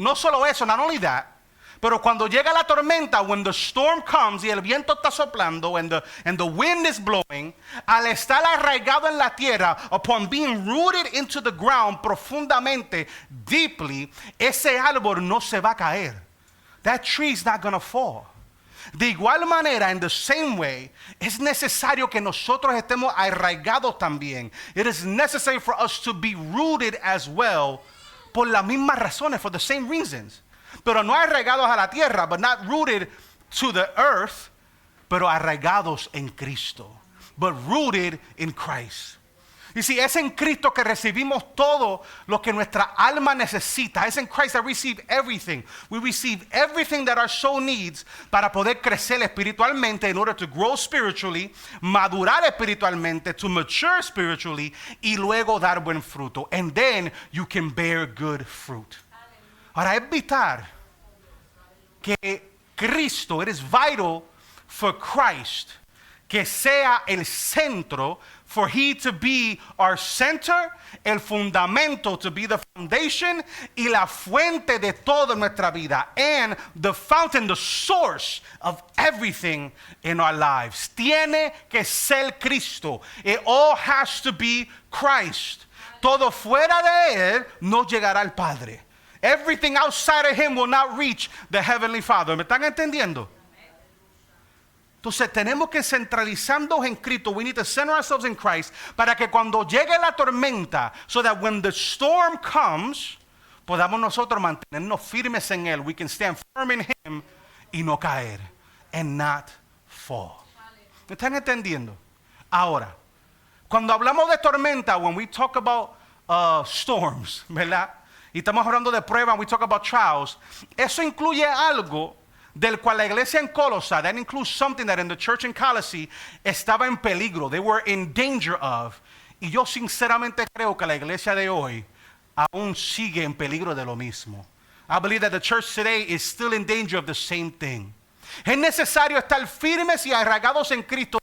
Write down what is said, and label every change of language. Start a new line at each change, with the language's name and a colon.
Spanish: No solo eso,
English: not only that,
Spanish: pero cuando llega la tormenta,
English: when the storm comes
Spanish: y el viento está soplando
English: and the wind is blowing,
Spanish: al estar arraigado en la tierra,
English: upon being rooted into the ground
Spanish: profundamente,
English: deeply,
Spanish: ese árbol no se va a caer.
English: That tree is not going to fall.
Spanish: De igual manera,
English: in the same way,
Spanish: es necesario que nosotros estemos arraigados también.
English: It is necessary for us to be rooted as well,
Spanish: por las mismas razones,
English: for the same reasons.
Spanish: Pero no arraigados a la tierra,
English: but not rooted to the earth,
Spanish: pero arraigados en Cristo,
English: but rooted in Christ.
Spanish: Y si es en Cristo que recibimos todo lo que nuestra alma necesita. Es en
English: Christ that we receive everything. We receive everything that our soul needs
Spanish: para poder crecer espiritualmente,
English: in order to grow spiritually,
Spanish: madurar espiritualmente,
English: to mature spiritually,
Spanish: y luego dar buen fruto.
English: And then you can bear good fruit.
Spanish: Ahora es vital que Cristo,
English: it is vital for Christ,
Spanish: que sea el centro,
English: for He to be our center,
Spanish: el fundamento,
English: to be the foundation
Spanish: y la fuente de toda nuestra vida,
English: and the fountain, the source of everything in our lives.
Spanish: Tiene que ser Cristo.
English: It all has to be Christ.
Spanish: Todo fuera de Él no llegará al Padre.
English: Everything outside of Him will not reach the Heavenly Father.
Spanish: ¿Me están entendiendo? Entonces tenemos que centralizarnos en Cristo.
English: We need to center ourselves in Christ
Spanish: para que cuando llegue la tormenta,
English: so that when the storm comes,
Spanish: podamos nosotros mantenernos firmes en Él.
English: We can stand firm in Him
Spanish: y no caer,
English: and not fall.
Spanish: ¿Me están entendiendo? Ahora, cuando hablamos de tormenta,
English: when we talk about storms,
Spanish: ¿verdad? Y estamos hablando de pruebas,
English: we talk about trials.
Spanish: Eso incluye algo del cual la iglesia en Colossae,
English: that includes something that in the church in Colossae
Spanish: estaba en peligro,
English: they were in danger of.
Spanish: Y yo sinceramente creo que la iglesia de hoy aún sigue en peligro de lo mismo.
English: I believe that the church today is still in danger of the same thing.
Spanish: Es necesario estar firmes y arraigados en Cristo.